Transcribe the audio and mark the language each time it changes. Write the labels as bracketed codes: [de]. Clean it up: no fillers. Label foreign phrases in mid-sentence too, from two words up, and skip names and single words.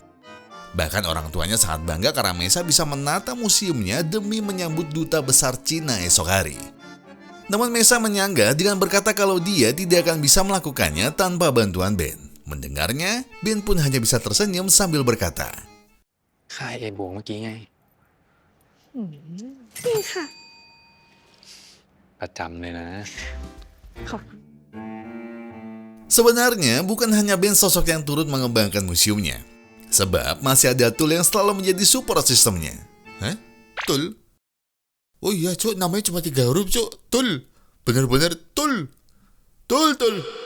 [id] Bahkan orang tuanya sangat bangga karena Mesa bisa menata museumnya demi menyambut duta besar Cina esok hari. Namun Mesa menyangga dengan berkata kalau dia tidak akan bisa melakukannya tanpa bantuan Ben. Mendengarnya, Ben pun hanya bisa tersenyum sambil berkata, [th] ค่ายไอ้บวงเมื่อกี้ไง จริงค่ะ ประจำเลยนะ ขอบคุณ [id] sebenarnya bukan hanya Ben sosok yang turut mengembangkan museumnya. Sebab masih ada Tool yang selalu menjadi support sistemnya. Hah? Tool? Oh iya cuk, namanya cuma 3 huruf cuk. Tool. Bener-bener Tool. Tool.